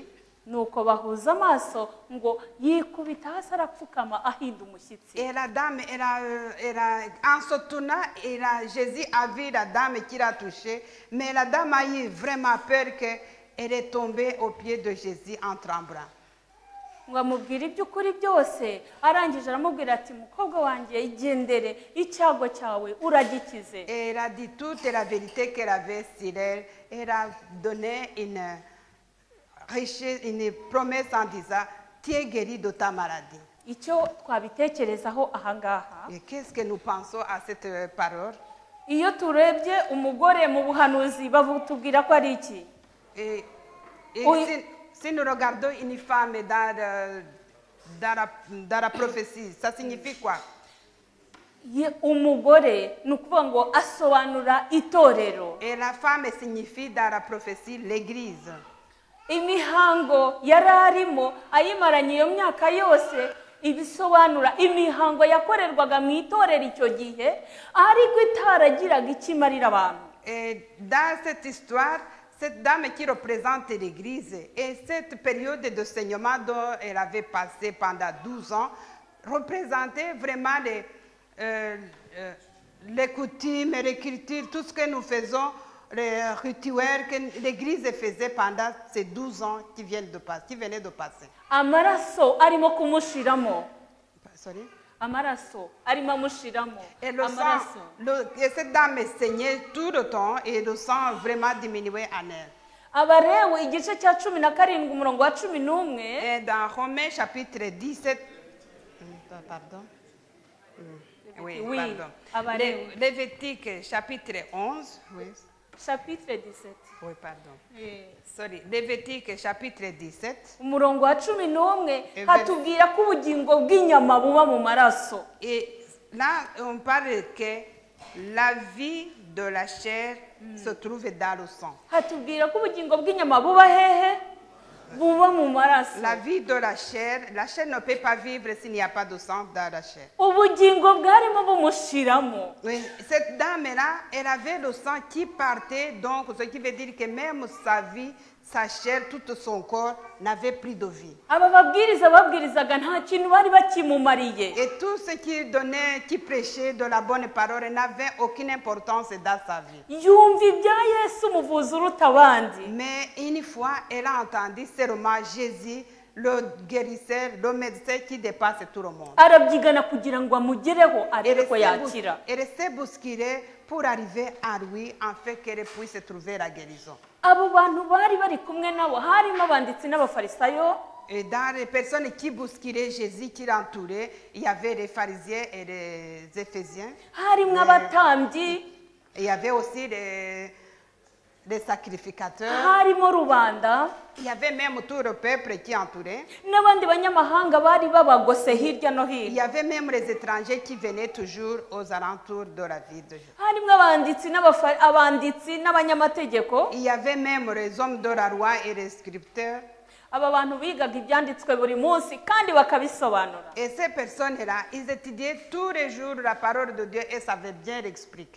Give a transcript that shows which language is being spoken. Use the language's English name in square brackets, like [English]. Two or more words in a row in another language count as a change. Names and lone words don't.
[Kinyarwanda] Nuko bahuza amaso ngo yikubita hasi arapfukama ahinda umushyitsi. [French] Et la dame, en se tournant, Jésus a vu la dame qui l'a touchée, mais la dame a eu vraiment peur qu'elle est tombée aux pieds de Jésus en tremblant. [Kinyarwanda] Ngo amubwira iby'ukuri byose arangije aramubwira ati mukobwa wanjye igendere icyago cyawe uragikize. [French] Et elle a dit toute la vérité qu'elle avait sur elle. Elle a donné une promesse en disant tu es guéri de ta maladie. [Kinyarwanda] Icyo twabitekerezaho ahangaha. [French] Et qu'est-ce que nous pensons à cette parole? [Kinyarwanda] Iyo turebye umugore mu buhanuzi bavutubwira ko ari iki? [French] Et si nous regardons une femme dans la prophétie, ça signifie quoi? [Kinyarwanda] Umugore ni ukuvuga ngo asobanura itorero. [French] Et la femme signifie dans la prophétie l'église. [Kinyarwanda] Imihango yari arimo ayimaranye iyo myaka yose ibisobanura imihango yakorerwaga mu itorero icyo gihe ariko itaragiraga ikimarira abantu. [French] Et dans cette histoire, cette dame qui représente l'église et cette période de saignement dont elle avait passé pendant 12 ans représentait vraiment les coutumes et les cultures, tout ce que nous faisons les rituels que l'Église faisait pendant ces 12 ans qui venaient de passer. [Kinyarwanda] amaraso arimo kumushiramo Sorry. amaraso arimo amushiramo [French] Et le sang, [Kinyarwanda] amaraso [French] et cette dame saignait tout le temps et le sang vraiment diminuait en elle. [Kinyarwanda] abarewe igice cya 17 umurongo wa 11 [French] Et dans Romains chapitre 17, pardon. Oui, Oui, pardon. [Kinyarwanda] Abarewe. [French] Lévitique chapitre 11, oui, chapitre 17 oui, pardon. Eh, Sorry, Lévitique chapitre 17. [Kinyarwanda] umurongo wa 11 hatubwira ko ubugingo bw'inyama buba mu maraso. [French] Et là, on parle que la vie de la chair se trouve dans le sang. [Kinyarwanda] Hatubwira ko ubugingo bw'inyama buba hehe buba mu maraso. [French] La vie de la chair ne peut pas vivre s'il n'y a pas de sang dans la chair. [Kinyarwanda] Ubugingo bwarimo bumushiramo. [French] Oui, cette dame-là, elle avait le sang qui partait, donc ce qui veut dire que même sa vie, sa chair, tout son corps n'avait plus de vie. [Kinyarwanda] Aba babwiriza babwirizaga nta kintu bari bakimumariye. [French] Et tout ce qui donnait, qui prêchait de la bonne parole n'avait aucune importance dans sa vie. [Kinyarwanda] Yumva ibya Yesu umuvuzi uruta abandi. [French] Mais une fois, elle a entendu seulement Jésus, le guérisseur, le médecin qui dépasse tout le monde. [Kinyarwanda] Arabyigana kugira ngo amugereho arebe ko yakira. [French] Elle s'est bousculée pour arriver à lui, afin qu'elle puisse trouver la guérison. [Kinyarwanda] Abo bantu bari bari kumwe nabo harimo abanditsi n'abafarisayo. [French] Et dans les personnes qui bousculaient Jésus, qui l'entouraient, il y avait les pharisiens et les éphésiens. [Kinyarwanda] Harimo abatambyi, [French] Il y avait aussi les sacrificateurs. [Kinyarwanda] harimo rubanda, [French] Il y avait même tout le peuple qui entourait. [Kinyarwanda] n'abandi banyamahanga bari babagose hirya no [French] Il y [Kinyarwanda] hino. [French] avait même les étrangers qui venaient toujours aux alentours de la ville de Jésus. [Kinyarwanda] Harimo abanditsi n'abanyamategeko. [French] Il y avait même les hommes de la loi et les scripteurs. [Kinyarwanda] Aba bantu bigaga ibyanditswe buri munsi kandi bakabisobanura. [French] Et ces personnes-là, ils étudiaient tous les jours la parole de Dieu et savaient bien l'expliquer.